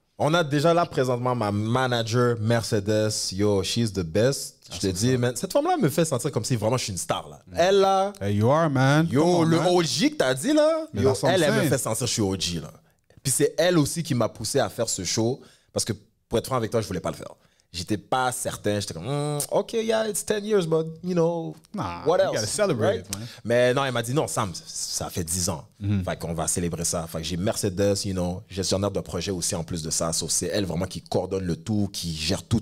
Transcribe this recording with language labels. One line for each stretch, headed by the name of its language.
French: On a déjà là présentement ma manager Mercedes.
English: Yo, she's the best.
French: Je te dis, man, cette femme-là me fait sentir comme si vraiment je suis une star, là. Elle, là...
English: Hey, you are, man.
French: Yo, le OG que t'as dit, là, yo, elle me fait sentir que je suis OG, là. Puis c'est elle aussi qui m'a poussé à faire ce show. Parce que, pour être franc avec toi, je voulais pas le faire. J'étais pas certain. J'étais comme,
English: OK, yeah, it's 10 years, but, you know, what else? You gotta celebrate, man.
French: Mais non, elle m'a dit, non, Sam, ça fait 10 ans. Fait qu'on va célébrer ça. Fait que j'ai Mercedes, you know, gestionnaire de projet aussi en plus de ça. So, c'est elle vraiment qui coordonne le tout, qui gère tout.